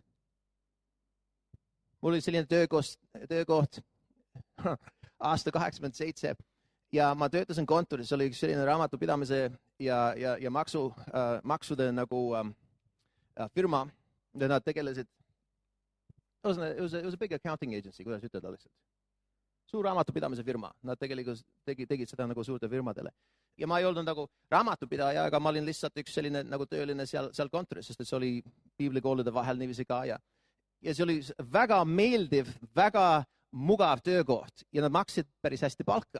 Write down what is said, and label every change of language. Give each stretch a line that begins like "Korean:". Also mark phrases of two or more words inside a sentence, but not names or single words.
Estonian: Mul oli selline töökoht aasta 87 ja ma töötasin kontoris, oli üks selline raamatupidamise ja maksude nagu firma ja nad tegelesid.
English: It was a big accounting agency,
Estonian: kuidas ütelda lihtsalt. Suur raamatupidamise firma. Nad tegelikult tegid seda nagu suurte firmadele. Ja ma ei olnud nagu raamatupidaja, aga ma olin lihtsalt üks selline nagu tööline seal kontoris, sest et see oli piiblikoolide vahel niiviisi ka. Ja see oli väga meeldiv, väga mugav töökoht ja nad maksid päris hästi palka.